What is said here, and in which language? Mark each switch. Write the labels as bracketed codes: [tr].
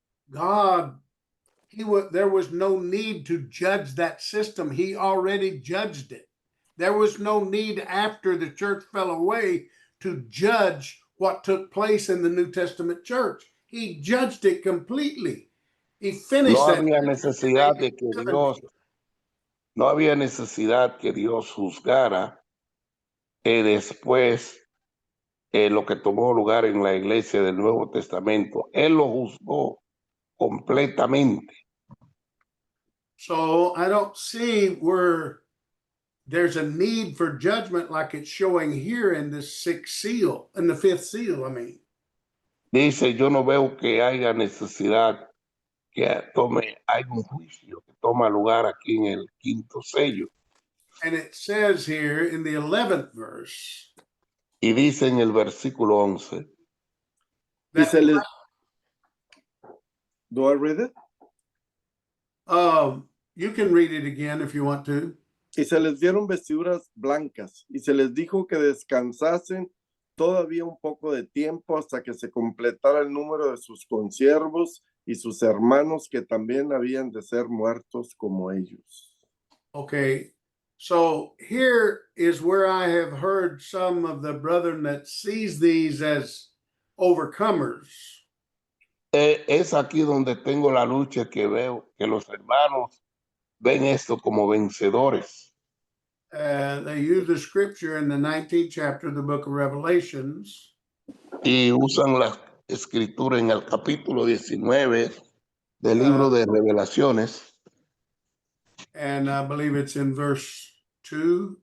[en] God, there was no need to judge that system. He already judged it. There was no need after the church fell away to judge what took place in the New Testament church. He judged it completely. He finished [es] No [en] that. [es] había necesidad de que no había necesidad que Dios juzgara después lo que tomó lugar en la iglesia del Nuevo Testamento. Él lo juzgó completamente. [en] So I don't see where there's a need for judgment like it's showing here in the sixth seal, in the fifth seal, I mean. [es] Dice, yo no veo que haya necesidad que hay un juicio que toma lugar aquí en el quinto sello. [en] And it says here in the 11th verse. [es] Y dice en el versículo 11. [en] Do I read it? You can read it again if you want to. [es] Y se les dieron vestiduras blancas, y se les dijo que descansasen todavía un poco de tiempo hasta que se completara el número de sus consiervos y sus hermanos que también habían de ser muertos como ellos. [en] Okay, so here is where I have heard some of the brethren that sees these as overcomers. [es] Es aquí donde tengo la lucha, que veo que los hermanos ven esto como vencedores. [en] They use the scripture in the 19th chapter of the book of Revelations. [es] Y usan la escritura en el capítulo 19 del libro de Revelaciones. [en] And I believe it's in verse 2.